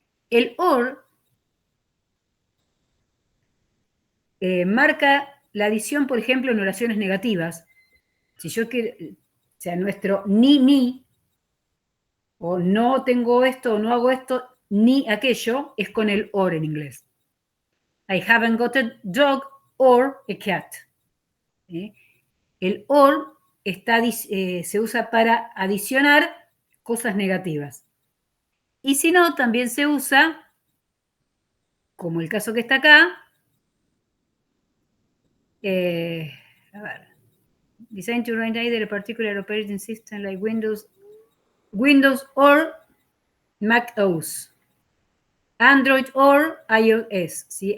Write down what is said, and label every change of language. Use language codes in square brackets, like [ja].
[es] El or marca la adición, por ejemplo, en oraciones negativas. Si yo quiero, o sea, nuestro ni, o no tengo esto, o no hago esto, ni aquello, es con el or en inglés. [en] I haven't got a dog or a cat. [es] El or se usa para adicionar cosas negativas. Y si no, también se usa, como el caso que está acá, a ver, [en] designed to run either a particular operating system like Windows or Mac OS, Android or iOS. [es] ¿Sí?